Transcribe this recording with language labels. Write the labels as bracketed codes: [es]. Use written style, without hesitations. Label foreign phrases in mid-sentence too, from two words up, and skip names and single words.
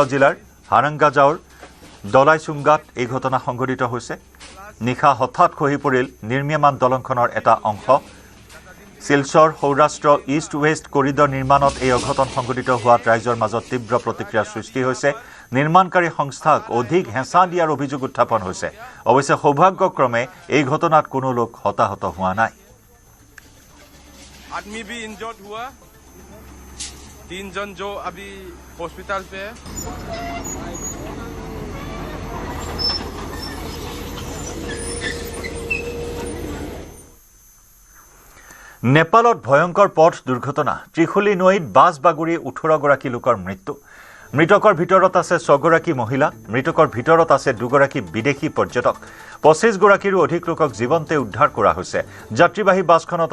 [as] জিলাৰ হাৰাংগাজাৱৰ দলাইচুংগাত এই ঘটনা সংঘটিত হৈছে নিশা হঠাৎ খহি পৰিল নিৰ্মীয়মান দলংখনৰ এটা অংশ শিলচৰ সৌৰাষ্ট্ৰ ইষ্ট ৱেষ্ট কৰিডৰ নিৰ্মাণত এই অঘটন সংঘটিত হোৱাত ৰাইজৰ মাজত তীব্ৰ প্ৰতিক্ৰিয়াৰ সৃষ্টি হৈছে নিৰ্মাণকাৰী সংস্থাক অধিক হেঁচা দিয়াৰ অভিযোগ উত্থাপন হৈছে অৱশ্যে সৌভাগ্যক্ৰমে এই ঘটনাত কোনো লোক হতাহত হোৱা নাই [hi] आदमी भी इंजर्ड हुआ 3 जन जो अभी हॉस्पिटल पे है [as] নেপালত ভয়ংকৰ পথ দুৰ্ঘটনা ত্ৰিখুলি নৈত বাছ বাগৰি 18 গৰাকী লোকৰ মৃত্যু মৃতকৰ ভিতৰত আছে 6 গৰাকী মহিলা মৃতকৰ ভিতৰত আছে 2 গৰাকী বিদেশী পৰ্যটক 25 গৰাকীৰো অধিক লোকক জীৱন্তে উদ্ধাৰ কৰা হৈছে যাত্ৰীবাহী বাছখনত